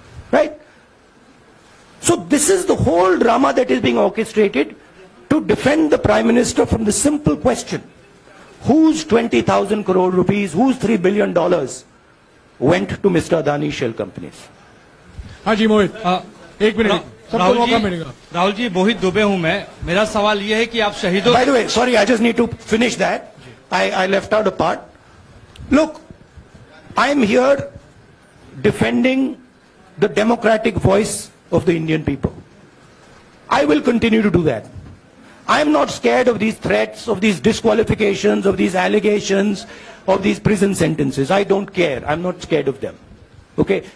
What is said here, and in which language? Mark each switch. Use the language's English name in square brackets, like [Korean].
[English] Right? So this is the whole drama that is being orchestrated to defend the Prime Minister from the simple question, whose 20,000 crore rupees, whose $3 billion went to Mr. Adani shell companies? [Hindi] हाजी मोहित एक minute सबको मौका मिलेगा राहुल जी मोहित दुबे हूं मैं मेरा सवाल ये है कि आप शहीदों [English] By the way, sorry, I just need to finish that. I left out a part. Look, I am here defending the democratic voice of the Indian people. I will continue to do that. I am not scared of these threats, of these disqualifications, of these allegations, of these prison sentences. I don't care. I'm not scared of them. Okay?